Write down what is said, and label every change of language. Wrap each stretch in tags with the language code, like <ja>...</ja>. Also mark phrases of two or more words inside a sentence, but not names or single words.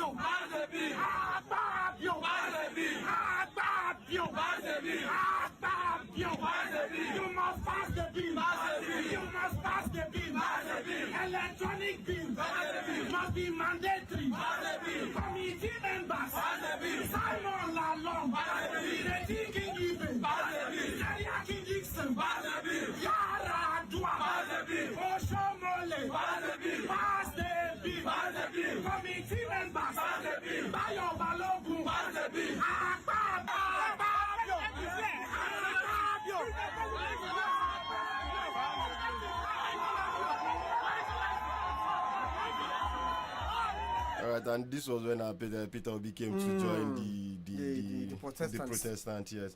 <en>Akpabio! Akpabio! Akpabio! You must pass the bill! You must pass the bill! Electronic bill must be mandatory! Committee members! Simon Lalong! Lady King Ibe! Yaya King Dixon! Yara Adua! Oshomole! Pass the bill! Committee members! Bayo Balogun! Akpabio! All right, and this was when Peter Obi came to join the Protestant, yes.</en>